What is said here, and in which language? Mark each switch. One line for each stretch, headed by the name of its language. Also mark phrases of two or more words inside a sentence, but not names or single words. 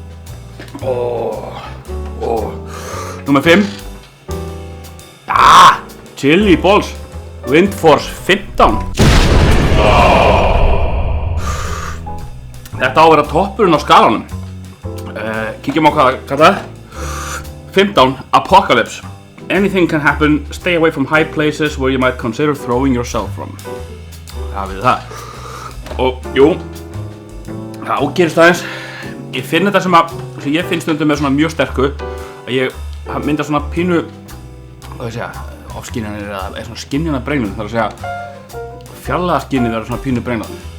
Icelandic: Númer 5. Chili Balls Windforce 15. Þetta á að vera toppurinn á skalanum. Kíkjum á hvað það er. 15. Apocalypse.
English: Anything can happen. Stay away from high places where you might consider throwing yourself from.
Icelandic: Það við það. Og jú, það ágerist aðeins. Ég finn þetta sem ég finn stundum með svona mjög sterku, að ég mynda svona pínu hvað ég segja, ofskynjanir eða svona skynjana brenglun, það er að segja fjarlæga skinnið verður svona pínu brenglað.